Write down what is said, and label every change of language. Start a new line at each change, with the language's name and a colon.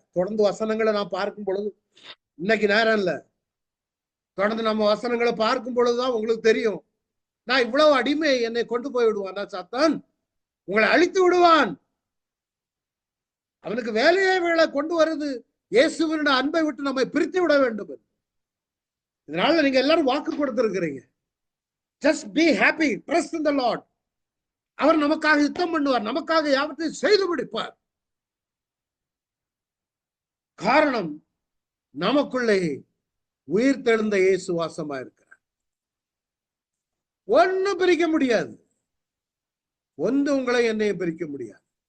Tamil: தொடர்ந்து வசனங்களை நான் பார்க்கும் பொழுது, இன்னைக்கு நேரம் இல்ல, தொடர்ந்து நம்ம வசனங்களை பார்க்கும் பொழுதுதான் உங்களுக்கு தெரியும். நான் இவ்வளவு அடிமை, என்னை கொண்டு போய் விடுவான் சாத்தான், உங்களை அழித்து விடுவான். அவனுக்கு வேலையே வேலை கொண்டு வருது இயேசுவினுடைய அன்பை விட்டு நம்மை பிரித்து விட வேண்டும். இதனால நீங்க எல்லாரும் வாக்கு கொடுத்திருக்கிறீங்க.
English: Just be happy, trust in the Lord.
Tamil: அவர் நமக்காக யுத்தம் பண்ணுவார், நமக்காக யாவற்றையும் செய்து முடிப்பார். காரணம், நமக்குள்ளே உயிர் தெழுந்த இயேசு வாசமா இருக்கிறார். ஒன்னும் பிரிக்க முடியாது. ஒன்று உங்களை என்னையும் பிரிக்க முடியாது.